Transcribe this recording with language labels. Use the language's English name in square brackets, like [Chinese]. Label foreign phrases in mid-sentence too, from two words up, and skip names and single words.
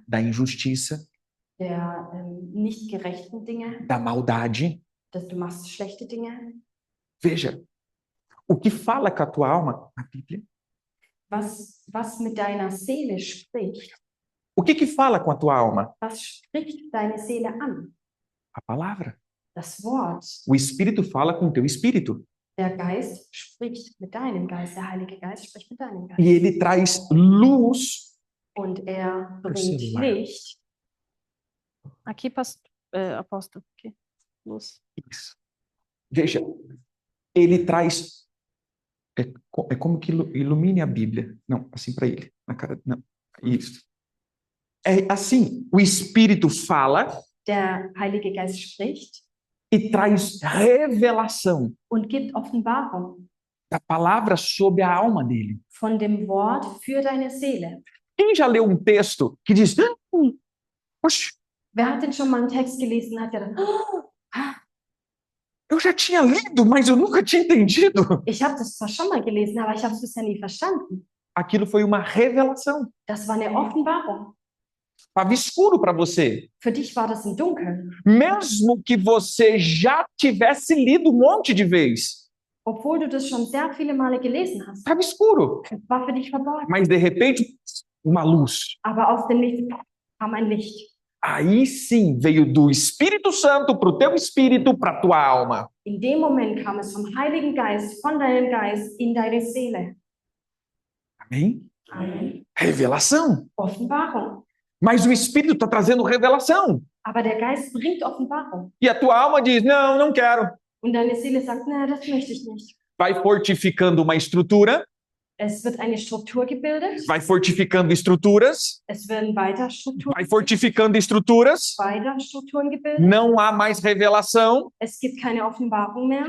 [Portuguese] da injustiça, [German] Der nicht gerechten Dinge, [Portuguese] da maldade. [German] dass du machst schlechte Dinge. [Portuguese] Veja, o que fala com a tua alma na Bíblia? [German] Was mit deiner Seele spricht, [Portuguese] O que fala com a tua alma? [German] was spricht deine Seele an? [Portuguese] A palavra. [German] Das Wort. [Portuguese] O Espírito fala com o teu espírito. [German] Der Geist spricht mit deinem Geist, der Heilige Geist spricht mit deinem Geist. [Portuguese] E ele traz luz. [German] Und er bringt [Portuguese] Celular. [German] Licht. Aqui, Apostel. Okay. Los. [Portuguese] Isso. Veja, ele traz. É como que ilumine a Bíblia. Não, assim para ele. Na cara. Não. Isso. É assim: o Espírito fala [German] Der Heilige Geist spricht [Portuguese] e traz revelação [German] und gibt Offenbarung [Portuguese] da palavra sobre a alma dele. [German] von dem Wort für deine Seele. [Portuguese] Quem já leu um texto que diz: Poxa, [German] Wer hat denn schon mal einen Text gelesen und hat gedacht, [Portuguese] eu já tinha lido, mas eu nunca tinha entendido. [German] ich habe das zwar schon mal gelesen, aber ich habe es bisher nie verstanden. [Portuguese] Aquilo foi uma revelação. [German] Das war eine Offenbarung. [Portuguese] Estava escuro para você. [German] Für dich war das im Dunkeln. [Portuguese] Mesmo que você já tivesse lido um monte de vezes. [German] Obwohl du das schon sehr viele Male gelesen hast. [Portuguese] Estava escuro. [German] Es war für dich verborgen. [Portuguese] Mas de repente, uma luz. [German] Aber aus dem Nichts kam ein Licht. [Portuguese] Aí sim veio do Espírito Santo para o teu espírito, para a tua alma. [German] In dem Moment kam es vom Heiligen Geist, von deinem Geist in deine Seele. [Portuguese] Amém? [German] Amen. [Portuguese] Revelação. [German] Offenbarung. [Portuguese] Mas o Espírito está trazendo revelação. [German] Aber der Geist bringt Offenbarung. [Portuguese] E a tua alma diz, não, não quero. [German] Und deine Seele sagt, nein, das möchte ich nicht. [Portuguese] Vai fortificando uma estrutura [German] Es wird eine Struktur gebildet. [Portuguese] vai fortificando estruturas, [German] Es werden weiter Strukturen, [Portuguese] vai fortificando estruturas, [German] weiter Strukturen gebildet. [Portuguese] não há mais revelação, [German] Es gibt keine Offenbarung mehr.